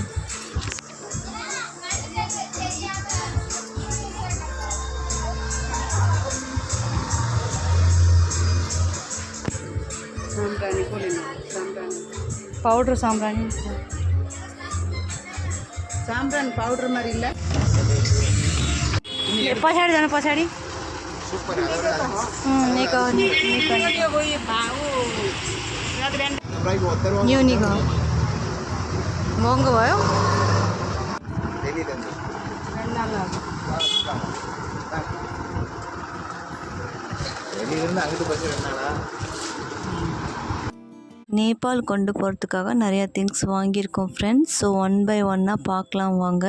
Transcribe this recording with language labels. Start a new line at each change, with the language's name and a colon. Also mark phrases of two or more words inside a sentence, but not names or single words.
Tamil: பவுடர் சாம்பிராணி பவுடர் மாதிரி இல்லை.
Nepali: पछाडि जानु पछाडि यो निको महँगो भयो.
Tamil: நேபாள் கொண்டு போகிறதுக்காக நிறையா திங்ஸ் வாங்கியிருக்கோம் ஃப்ரெண்ட்ஸ். ஸோ 1 by 1 பார்க்கலாம் வாங்க.